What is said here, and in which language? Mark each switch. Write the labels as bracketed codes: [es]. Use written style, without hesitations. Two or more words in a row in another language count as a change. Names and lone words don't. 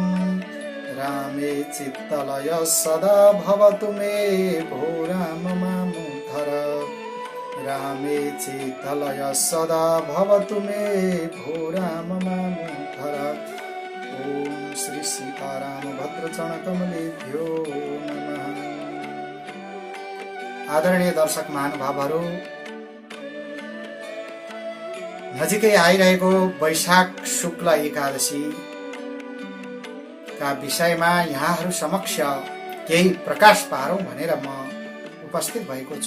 [sa] रामे चित्तलय सदा भवतु मे भो राम मामुद्धर। रामे चित्तलय सदा भवतु मे भो राम मामुद्धर। ओम श्री सीताराम भद्रचरण कमलेभ्यो नमः। [ne] आदरणीय दर्शक महानुभावहरू, नजिकै आइरहेको वैशाख शुक्ल एकादशी का विषयमा यहाँहरू समक्ष केही प्रकाश पारौं भनेर म उपस्थित भएको छु।